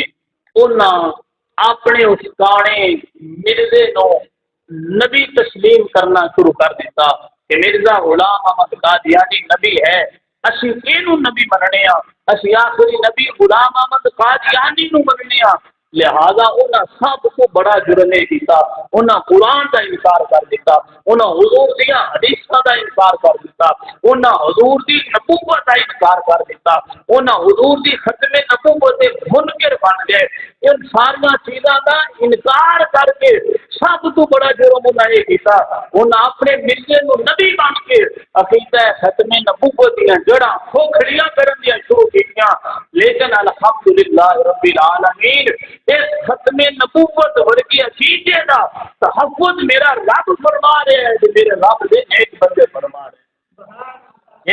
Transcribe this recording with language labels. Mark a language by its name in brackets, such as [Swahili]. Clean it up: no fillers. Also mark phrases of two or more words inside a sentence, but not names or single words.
[Punjabi] انہاں اپنے اس کانے مرزے نو نبی تسلیم کرنا شروع کر دیتا کہ مرزا غلام احمد قادیانی نبی ہے، اسی اینو نبی مننے ہاں، اسی آخری نبی غلام احمد قادیانی نو مننے ہاں۔ لہذا انہاں سب کو بڑا جرم کیتا، انہاں قرآن کا انکار کر دیتا، انہاں حضور دیا حدیثاں کا انکار کر دیتا، انہاں حضور دی نبوت کا انکار کر دیتا، انہاں حضور دی ختم نبوت دے منکر بن گئے۔ ان ساری چیزاں کا انکار کر کے سب تو بڑا جرم انہاں یہ کیتا، انہاں اپنے مرزے نو نبی بن کے عقیدہ ختم نبوت دیا جڑاں کھوکھڑیاں کرن دیا شروع کیتیاں۔ لیکن [Arabic] الحمدللہ رب العالمین [Punjabi] اس ختم نبوت ورگی عقیدے دا تحفظ میرا رب فرما رہا ہے کہ میرے رب دے ایک بندے فرما رہے ہیں۔